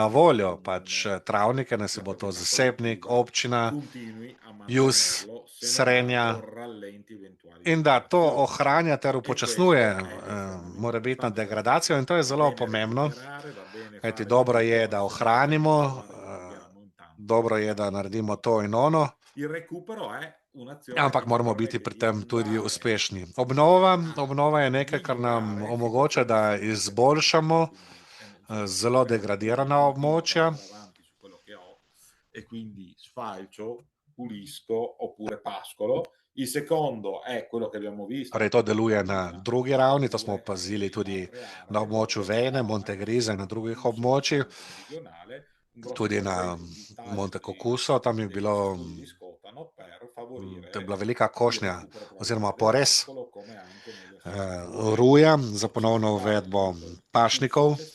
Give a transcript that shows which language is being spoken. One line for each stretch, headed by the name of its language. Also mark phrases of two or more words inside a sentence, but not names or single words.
Slovenian: voljo travnike, naj si bo to zasebnik, občina, JUS, Srenja, in da to ohranja ter upočasnjuje morebitno degradacijo, in to je zelo pomembno, kajti dobro je, da ohranimo, dobro je, da naredimo to in ono, ampak moramo biti pri tem tudi uspešni. Obnova je nekaj, kar nam omogoča, da izboljšamo zelo degradirana območja.
Italian: E quindi sfalcio, pulisco oppure pascolo. Il secondo è quello che abbiamo visto.
Slovenian: Torej, to deluje na drugi ravni, to smo opazili tudi na območju Vene, Montegrise in na drugih območjih, tudi na Monte Cucuso, tam je bilo, to je bila velika košnja oziroma porez ruja za ponovno uvedbo pašnikov.